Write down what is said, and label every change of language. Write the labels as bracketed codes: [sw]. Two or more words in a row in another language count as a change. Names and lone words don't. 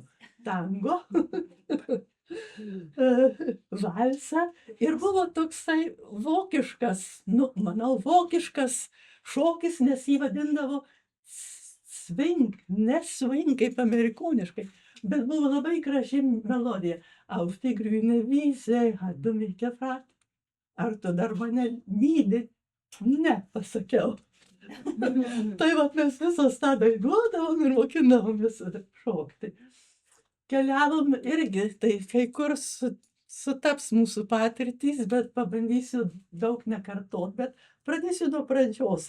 [lt] Tango, valsą ir buvo toksai vokiškas, vokiškas šokis, nes jį vadindavo swing, ne swing kaip amerikoniškai, bet buvo labai graži melodija. [de] Auf die grüne Wiese hat du mich gefragt, [lt] ar tu dar mane myli? Ne, pasakiau. Tai vat mes visos tą dainuodavom ir mokindavomės šokti. Keliavom irgi, tai kai kur sutaps mūsų patirtys, bet pabandysiu daug nekartot, bet pradėsiu nuo pradžios.